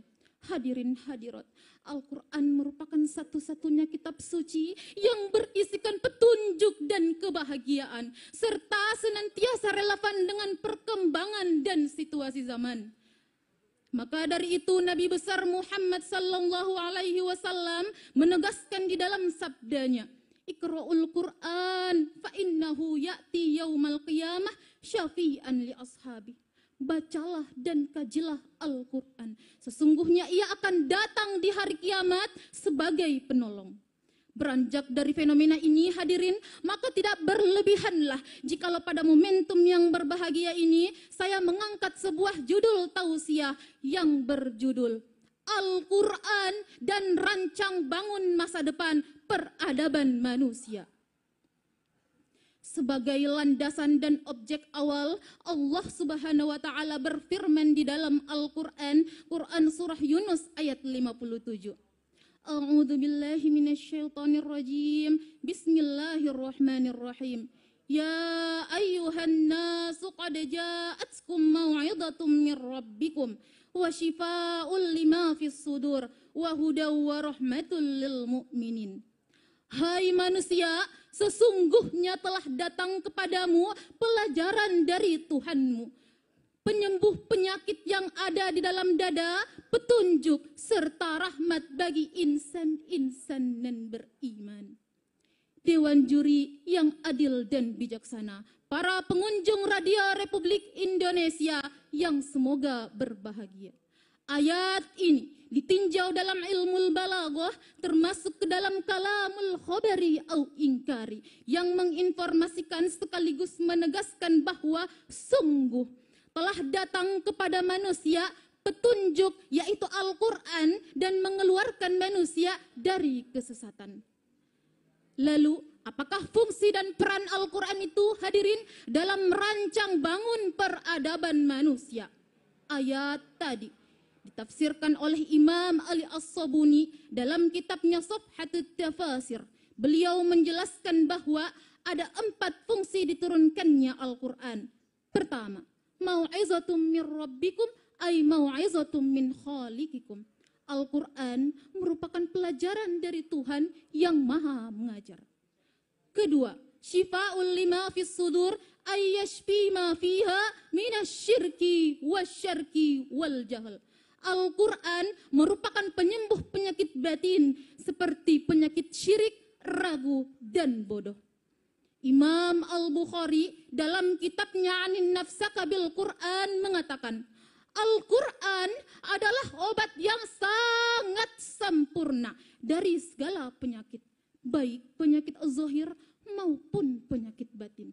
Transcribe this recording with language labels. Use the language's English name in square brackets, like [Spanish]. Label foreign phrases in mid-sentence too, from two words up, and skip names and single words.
[Indonesian] Hadirin hadirat, Al-Quran merupakan satu-satunya kitab suci yang berisikan petunjuk dan kebahagiaan serta senantiasa relevan dengan perkembangan dan situasi zaman. Maka dari itu Nabi besar Muhammad [Arabic] صلى الله عليه وسلم [Indonesian] menegaskan di dalam sabdanya, [Arabic] "اقرؤوا القرآن فإنه يأتي يوم القيامة شفيعا لأصحابه." [Indonesian] Bacalah dan kajilah Al-Quran. Sesungguhnya ia akan datang di hari kiamat sebagai penolong. Beranjak dari fenomena ini hadirin, maka tidak berlebihanlah jikalau pada momentum yang berbahagia ini saya mengangkat sebuah judul tausiah yang berjudul Al-Quran dan Rancang Bangun Masa Depan Peradaban Manusia. Sebagai landasan dan objek awal, Allah [Arabic] سبحانه وتعالى [Indonesian] berfirman di dalam Al-Quran, Quran surah Yunus ayat 57. [Arabic] أعوذ بالله من الشيطان الرجيم. Bismillahirrahmanirrahim. يا أيها الناس قد جاءتكم موعظة من ربكم وشفاء لما في الصدور وهدى ورحمة للمؤمنين. [Indonesian] Hai manusia, sesungguhnya telah datang kepadamu pelajaran dari Tuhanmu, penyembuh penyakit yang ada di dalam dada, petunjuk serta rahmat bagi insan-insan dan beriman. Dewan Juri yang adil dan bijaksana, para pengunjung Radio Republik Indonesia yang semoga berbahagia. Ayat ini ditinjau dalam ilmu balaghah termasuk ke dalam [Arabic] كلام الخبري أو إنكاري [Indonesian] yang menginformasikan sekaligus menegaskan bahwa sungguh telah datang kepada manusia petunjuk yaitu Al-Quran dan mengeluarkan manusia dari kesesatan. Lalu apakah fungsi dan peran Al-Quran itu hadirin dalam merancang bangun peradaban manusia? Ayat tadi ditafsirkan oleh Imam Ali As-Sabuni dalam kitabnya Safhatut Tafasir. Beliau menjelaskan bahwa ada 4 fungsi diturunkannya Al-Quran. Pertama, [Arabic] موعظة من ربكم أي موعظة من خالقكم. [Indonesian] Al-Quran merupakan pelajaran dari Tuhan yang maha mengajar. [Arabic] Kedua, شفاء لما في الصدور أي يشفي ما فيها من الشرك والشك والجهل. [Indonesian] Al-Quran merupakan penyembuh penyakit batin seperti penyakit syirik, ragu, dan bodoh. Imam Al-Bukhari dalam kitabnya Anin Nafsaka bil Quran mengatakan, Al-Quran adalah obat yang sangat sempurna dari segala penyakit, baik penyakit zahir maupun penyakit batin.